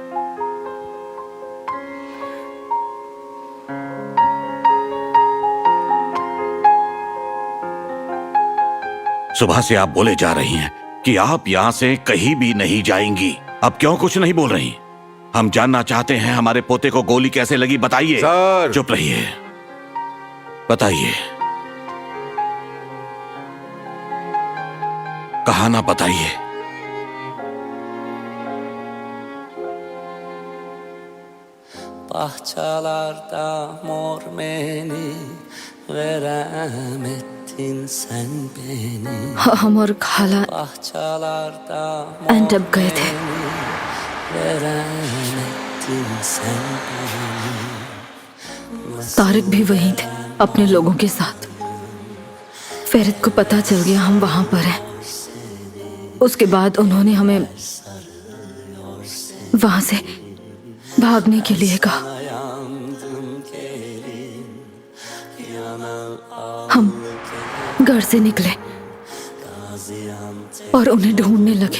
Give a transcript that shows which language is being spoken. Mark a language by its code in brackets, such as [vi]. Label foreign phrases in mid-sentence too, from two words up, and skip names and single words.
[hi] सुबह से आप बोले जा रही हैं कि आप यहां से कहीं भी नहीं जाएंगी। अब क्यों कुछ नहीं बोल रही? हम जानना चाहते हैं हमारे पोते को गोली कैसे लगी, बताइए। सर। चुप रहिए, बताइए। कहा ना बताइए। [tr] Bahçelerde mor beni verem ettin sen beni. [hi] हम और खाला [tr] Bahçelerde [hi] एंड अब गए थे। [tr] verem ettin sen beni. [hi] तारिक भी वहीं थे अपने लोगों के साथ। फेरित को पता चल गया हम वहां पर हैं। उसके बाद उन्होंने हमें वहां से भागने के लिए कहा। हम घर से निकले और उन्हें ढूंढने लगे।